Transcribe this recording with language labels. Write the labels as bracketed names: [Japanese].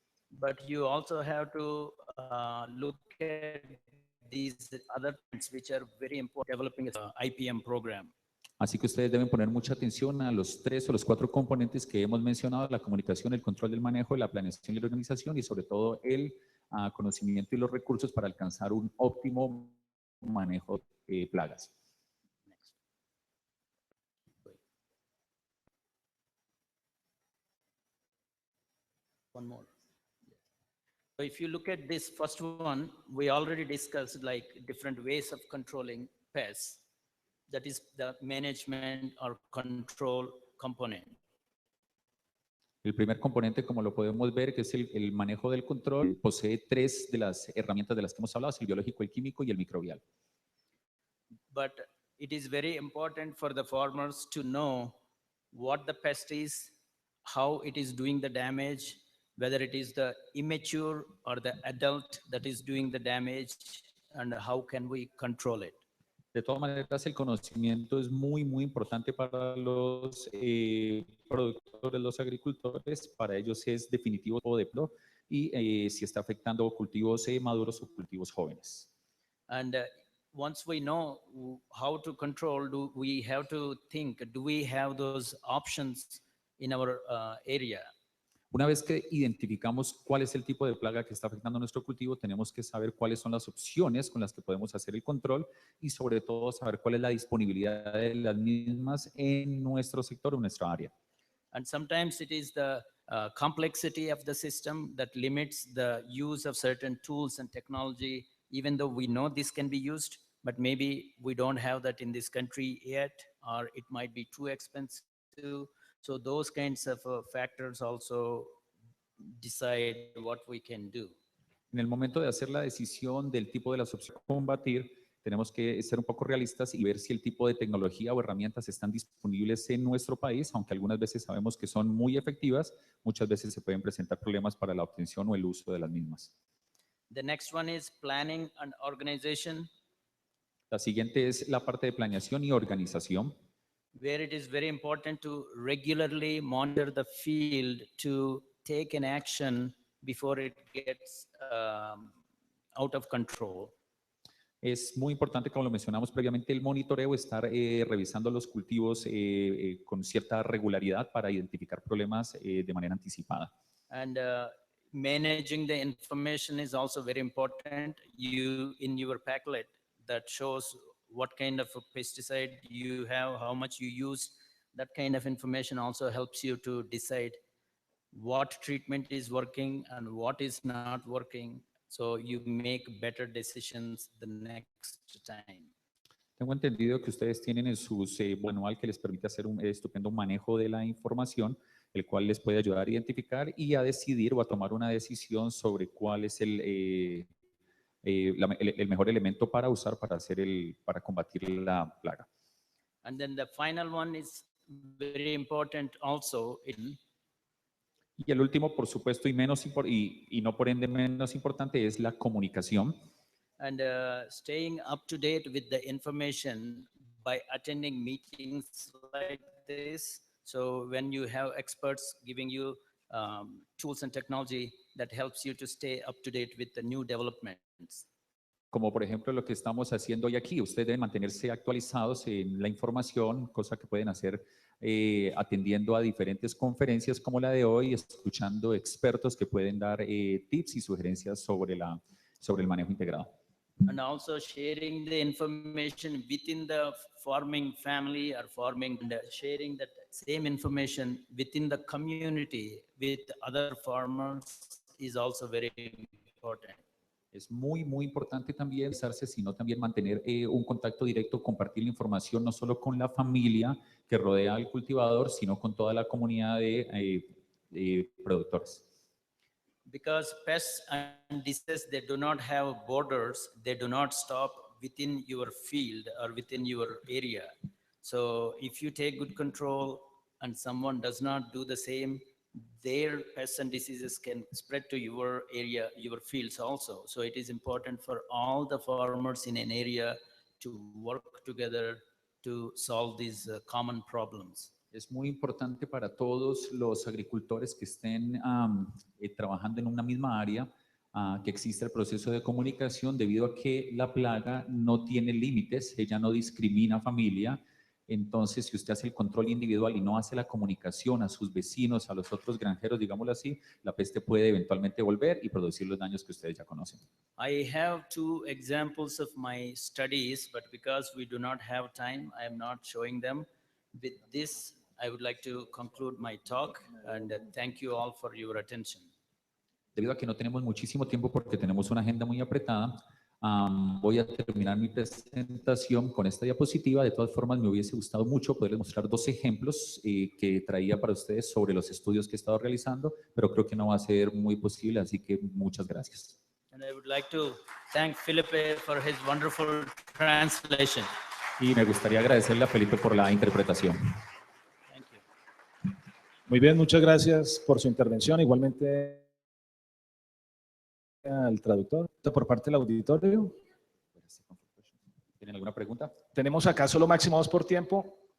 [English] But you also have to look at these other things which are very important developing an IPM program. [Spanish] Así que ustedes deben poner mucha atención a los 3 o los 4 componentes que hemos mencionado: la comunicación, el control del manejo, la planeación y la organización, y sobre todo el conocimiento y los recursos para alcanzar un óptimo manejo de plagas. [English] One more. So if you look at this first one, we already discussed like different ways of controlling pests. That is the management or control component. [Spanish] El primer componente, como lo podemos ver, que es el manejo del control, posee 3 de las herramientas de las que hemos hablado: el biológico, el químico y el microbial. [English] But it is very important for the farmers to know what the pest is, how it is doing the damage, whether it is the immature or the adult that is doing the damage, and how can we control it. [Spanish] De todas maneras, el conocimiento es muy, muy importante para los productores, los agricultores. Para ellos es definitivo todo de pro, y si está afectando cultivos maduros o cultivos jóvenes. [English] And once we know how to control, do we have to think, do we have those options in our area? [Spanish] Una vez que identificamos cuál es el tipo de plaga que está afectando nuestro cultivo, tenemos que saber cuáles son las opciones con las que podemos hacer el control, y sobre todo saber cuál es la disponibilidad de las mismas en nuestro sector o en nuestra área. [English] And sometimes it is the complexity of the system that limits the use of certain tools and technology, even though we know this can be used, but maybe we don't have that in this country yet, or it might be too expensive. So those kinds of factors also decide what we can do. [Spanish] En el momento de hacer la decisión del tipo de las opciones a combatir, tenemos que ser un poco realistas y ver si el tipo de tecnología o herramientas están disponibles en nuestro país, aunque algunas veces sabemos que son muy efectivas, muchas veces se pueden presentar problemas para la obtención o el uso de las mismas. [English] The next one is planning and organization, [Spanish] La siguiente es la parte de planeación y organización, [English] where it is very important to regularly monitor the field to take an action before it gets out of control. [Spanish] Es muy importante, como lo mencionamos previamente, el monitoreo, estar revisando los cultivos con cierta regularidad para identificar problemas de manera anticipada. [English] And managing the information is also very important. You, in your packlet that shows what kind of a pesticide you have, how much you use, that kind of information also helps you to decide what treatment is working and what is not working. So you make better decisions the next time. [Spanish] Tengo entendido que ustedes tienen en su manual que les permite hacer un estupendo manejo de la información, el cual les puede ayudar a identificar y a decidir o a tomar una decisión sobre cuál es el mejor elemento para usar para combatir la plaga. [English] And then the final one is very important also in [Spanish] Y el último, por supuesto, y no por ende menos importante, es la comunicación. [English] and staying up to date with the information by attending meetings like this. So when you have experts giving you tools and technology that helps you to stay up to date with the new developments. [Spanish] Como por ejemplo lo que estamos haciendo hoy aquí. Ustedes deben mantenerse actualizados en la información, cosa que pueden hacer atendiendo a diferentes conferencias como la de hoy, escuchando expertos que pueden dar tips y sugerencias sobre el manejo integrado. [English] And also sharing the information within the farming family or farming, and sharing that same information within the community with other farmers is also very important. [Spanish] Es muy, muy importante también pensarse, sino también mantener un contacto directo, compartir la información no solo con la familia que rodea al cultivador, sino con toda la comunidad de productores. [English] Because pests and diseases, they do not have borders, they do not stop within your field or within your area. So if you take good control and someone does not do the same, their pests and diseases can spread to your area, your fields also. So it is important for all the farmers in an area to work together to solve these common problems. [Spanish] Es muy importante para todos los agricultores que estén trabajando en una misma área que exista el proceso de comunicación debido a que la plaga no tiene límites, ella no discrimina familia. Entonces, si usted hace el control individual y no hace la comunicación a sus vecinos, a los otros granjeros, digámoslo así, la peste puede eventualmente volver y producir los daños que ustedes ya conocen. [English] I have two examples of my studies, but because we do not have time, I am not showing them. With this, I would like to conclude my talk and thank you all for your attention. [Spanish] Debido a que no tenemos muchísimo tiempo porque tenemos una agenda muy apretada, voy a terminar mi presentación con esta diapositiva. De todas formas, me hubiese gustado mucho poderles mostrar dos ejemplos que traía para ustedes sobre los estudios que he estado realizando, pero creo que no va a ser muy posible, así que muchas gracias. [English] And I would like to thank Felipe for his wonderful translation. [Spanish] Y me gustaría agradecerle a Felipe por la interpretación. [English] Thank you. [Spanish] Muy bien, muchas gracias por su intervención. Igualmente al traductor por parte del auditorio. ¿Tienen alguna pregunta? Tenemos acá solo máximo 2 por tiempo.